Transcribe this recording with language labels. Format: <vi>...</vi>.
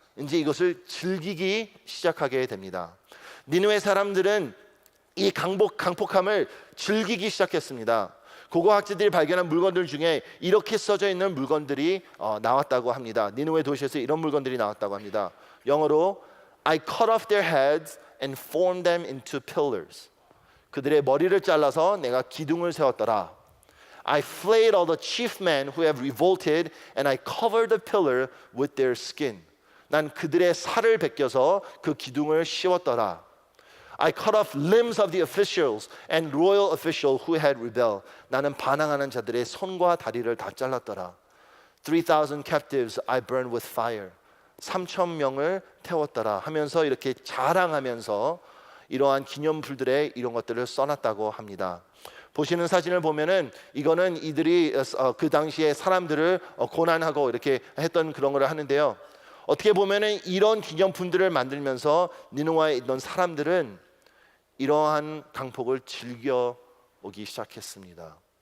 <ko>이제 이것을 즐기기 시작하게 됩니다. 니느웨 사람들은 이 강폭함을 즐기기 시작했습니다. 고고학자들이 발견한 물건들 중에 이렇게 써져 있는 물건들이 나왔다고 합니다. 니느웨 도시에서 이런 물건들이 나왔다고 합니다. 영어로</ko> <en>I cut off their heads and formed them into pillars.</en> <ko>그들의 머리를 잘라서 내가 기둥을 세웠더라.</ko> <en>I flayed all the chief men who have revolted and I covered the pillar with their skin.</en> <ko>난 그들의 살을 벗겨서 그 기둥을 씌웠더라.</ko> <en>I cut off limbs of the officials and royal official who had rebelled.</en> <ko>나는 반항하는 자들의 손과 다리를 다 잘랐더라.</ko> <en>3,000 captives I burned with fire.</en> <ko>3,000명을 태웠더라 하면서 이렇게 자랑하면서 이러한 기념품들에 이런 것들을 써놨다고 합니다. 보시는 사진을 보면은 이거는 이들이 그 당시에 사람들을 고난하고 이렇게 했던 그런 걸 하는데요. 어떻게 보면은 이런 기념품들을 만들면서 니느웨에 있던 사람들은 이러한 강폭을 즐겨 오기 시작했습니다.</ko>